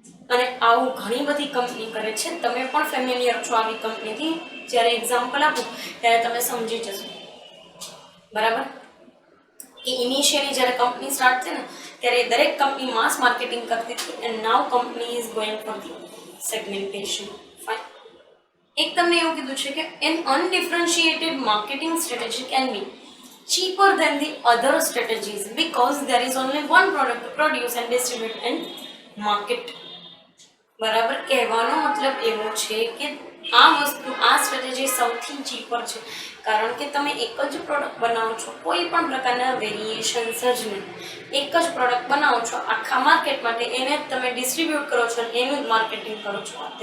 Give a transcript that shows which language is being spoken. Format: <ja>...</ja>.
<gu>અને આવું ઘણી બધી કંપની કરે છે. તમે પણ ફેમિલિયર છો આવી કંપનીથી. જ્યારે એક્ઝામ્પલ આપું ત્યારે તમે સમજી જશો, બરાબર. કે ઇનિશિયલી જ્યારે કંપની સ્ટાર્ટ થઈ ને ત્યારે દરેક કંપની માસ માર્કેટિંગ કરતી હતી</gu> <en>And now company is going for the segmentation.</en> <gu>Fine. એક તમને એવું કીધું છે કે</gu> <en>An undifferentiated marketing strategy can be cheaper than the other strategies because there is only one product to produce and distribute and market.</en> <gu>બરાબર. કહેવાનો મતલબ એવો છે કે આ સ્ટ્રેટેજી સૌથી ચીપર છે કારણ કે તમે એક જ પ્રોડક્ટ બનાવો છો, કોઈ પણ પ્રકારના વેરિએશન્સ જ નહીં. એક જ પ્રોડક્ટ બનાવો છો આખા માર્કેટ માટે, એને જ તમે ડિસ્ટ્રીબ્યુટ કરો છો અને એનું જ માર્કેટિંગ કરો છો.</gu>